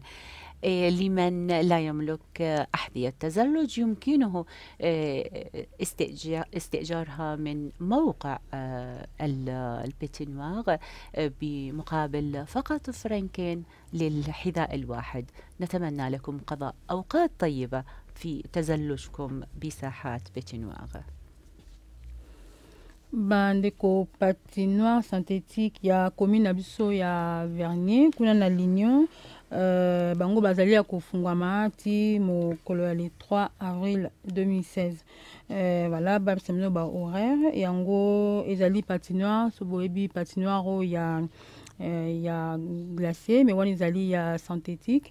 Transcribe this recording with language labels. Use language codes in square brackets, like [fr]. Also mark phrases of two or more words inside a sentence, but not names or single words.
[ar] لمن لا يملك أحذية تزلج يمكنه استئجارها من موقع البيتينواغ بمقابل فقط فرنكين للحذاء الواحد. نتمنى لكم قضاء أوقات طيبة في تزلجكم بساحات بيتينواغ. [ln] Bandeko [fr] patinoire synthétique [ln] ya commune na biso ya Vernier kuna na Lignon, bango bazali ya kofungwama ti mokolo ya [fr] le 3 avril [ln] 2016. Voilà, babisamino ba horaire yango ezali patinoire, so boyebi patinoire ya glacé mais wana ezali ya synthétique.